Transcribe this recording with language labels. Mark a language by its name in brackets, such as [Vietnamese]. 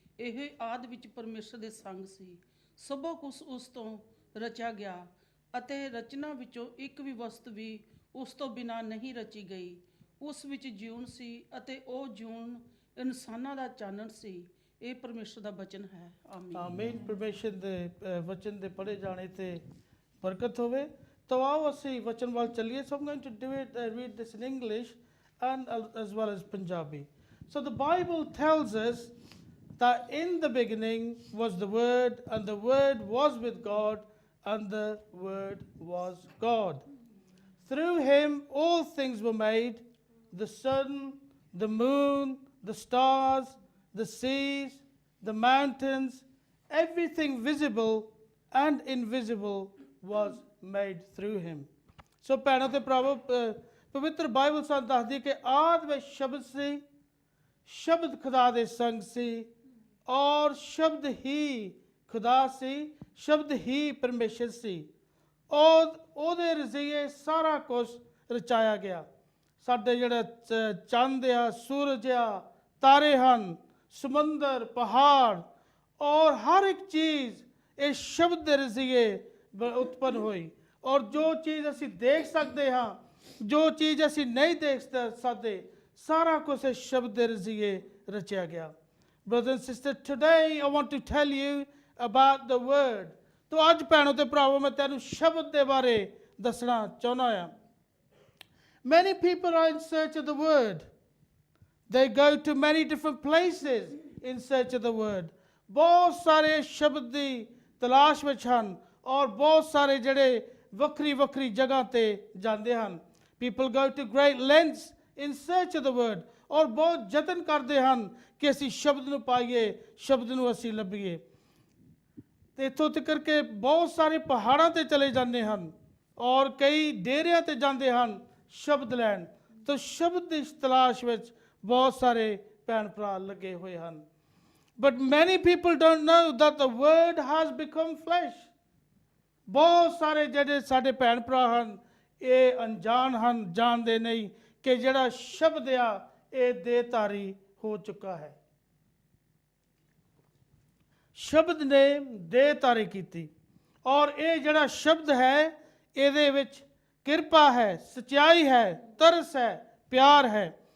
[Punjabi] ਇਹ ਆਦਿ ਵਿੱਚ ਪਰਮੇਸ਼ਰ ਦੇ ਸੰਗ ਸੀ। ਸਭੋ ਕੁਛ ਉਸ ਤੋਂ ਰਚਿਆ ਗਿਆ ਅਤੇ ਰਚਨਾ ਵਿੱਚੋਂ ਇੱਕ ਵੀ ਵਸਤ ਵੀ ਉਸ ਤੋਂ ਬਿਨਾਂ ਨਹੀਂ ਰਚੀ ਗਈ। ਉਸ ਵਿੱਚ ਜਿਉਣ ਸੀ ਅਤੇ ਉਹ ਜਿਉਣ ਇਨਸਾਨਾਂ ਦਾ ਚਾਨਣ ਸੀ। ਇਹ ਪਰਮੇਸ਼ਰ ਦਾ ਵਚਨ ਹੈ। ਆਮੀਨ। ਆਮੀਨ। ਪਰਮੇਸ਼ਰ ਦੇ ਵਚਨ ਦੇ ਪੜ੍ਹੇ ਜਾਣੇ ਤੇ ਬਰਕਤ ਹੋਵੇ। ਤਾਂ ਆਓ ਅਸੀਂ ਵਚਨ ਵੱਲ ਚੱਲੀਏ। [English] So I'm going to do it, read this in English and as well as Punjabi. So the Bible tells us that in the beginning was the Word, and the Word was with God, and the Word was God. Through him all things were made, the sun, the moon, the stars, the seas, the mountains, everything visible and invisible was made through him. [Punjabi] So ਭੈਣਾਂ ਤੇ ਭਰਾਵੋ ਪਵਿੱਤਰ Bible ਸਾਨੂੰ ਦੱਸਦੀ ਹੈ ਕਿ ਆਦਿ ਵਿੱਚ ਸ਼ਬਦ ਸੀ, ਸ਼ਬਦ ਖੁਦਾ ਦੇ ਸੰਗ ਸੀ ਔਰ ਸ਼ਬਦ ਹੀ ਖੁਦਾ ਸੀ, ਸ਼ਬਦ ਹੀ ਪਰਮੇਸ਼ਰ ਸੀ। ਉਹਦੇ ਰਜ਼ੀਏ ਸਾਰਾ ਕੁਝ ਰਚਾਇਆ ਗਿਆ। ਸਾਡੇ ਜਿਹੜਾ ਚੰਦ ਆ, ਸੂਰਜ ਆ, ਤਾਰੇ ਹਨ, ਸਮੁੰਦਰ, ਪਹਾੜ ਔਰ ਹਰ ਇੱਕ ਚੀਜ਼ ਇਹ ਸ਼ਬਦ ਦੇ ਰਜ਼ੀਏ ਉਤਪੰਨ ਹੋਈ। ਔਰ ਜੋ ਚੀਜ਼ ਅਸੀਂ ਦੇਖ ਸਕਦੇ ਹਾਂ, ਜੋ ਚੀਜ਼ ਅਸੀਂ ਨਹੀਂ ਦੇਖ ਸਕਦੇ, ਸਾਰਾ ਕੁਝ ਇਸ ਸ਼ਬਦ ਦੇ ਰਜ਼ੀਏ ਰਚਿਆ ਗਿਆ। [English] Brothers and sisters, today I want to tell you about the word. [Punjabi] ਤੋ ਅੱਜ ਭੈਣੋ ਤੇ ਭਰਾਵੋ ਮੈਂ ਤੈਨੂੰ ਸ਼ਬਦ ਦੇ ਬਾਰੇ ਦੱਸਣਾ ਚਾਹੁੰਦਾ ਹਾਂ। [English] Many people are in search of the word. They go to many different places in search of the word. [Punjabi] ਬਹੁਤ ਸਾਰੇ ਸ਼ਬਦ ਦੀ ਤਲਾਸ਼ ਵਿੱਚ ਹਨ ਔਰ ਬਹੁਤ ਸਾਰੇ ਜਿਹੜੇ ਵੱਖਰੀ ਵੱਖਰੀ ਜਗ੍ਹਾ ਤੇ ਜਾਂਦੇ ਹਨ। [English] People go to great lengths in search of the word. [Punjabi] ਔਰ ਬਹੁਤ ਯਤਨ ਕਰਦੇ ਹਨ ਕਿ ਅਸੀਂ ਸ਼ਬਦ ਨੂੰ ਪਾਈਏ, ਸ਼ਬਦ ਨੂੰ ਅਸੀਂ ਲੱਭੀਏ। ਤੇ ਇੱਥੋਂ ਤੱਕ ਕਿ ਬਹੁਤ ਸਾਰੇ ਪਹਾੜਾਂ ਤੇ ਚਲੇ ਜਾਂਦੇ ਹਨ ਔਰ ਕਈ ਡੇਰਿਆਂ ਤੇ ਜਾਂਦੇ ਹਨ ਸ਼ਬਦ ਲੈਣ। ਤਾਂ ਸ਼ਬਦ ਦੀ ਤਲਾਸ਼ ਵਿੱਚ ਬਹੁਤ ਸਾਰੇ ਭੈਣ ਭਰਾ ਲੱਗੇ ਹੋਏ ਹਨ। [English] But many people don't know that the word has become flesh. [Punjabi] ਬਹੁਤ ਸਾਰੇ ਜਿਹੜੇ ਸਾਡੇ ਭੈਣ ਭਰਾ ਹਨ ਇਹ ਅਣਜਾਣ ਹਨ, ਜਾਣਦੇ ਨਹੀਂ ਕਿ ਜਿਹੜਾ ਸ਼ਬਦ ਆ ਇਹ ਦੇਹਧਾਰੀ ਹੋ ਚੁੱਕਾ ਹੈ। ਸ਼ਬਦ ਨੇ ਦੇਹਧਾਰੀ ਕੀਤੀ ਔਰ ਇਹ ਜਿਹੜਾ ਸ਼ਬਦ ਹੈ ਇਹਦੇ ਵਿੱਚ ਕਿਰਪਾ ਹੈ, ਸਚਾਈ ਹੈ, ਤਰਸ ਹੈ, ਪਿਆਰ ਹੈ।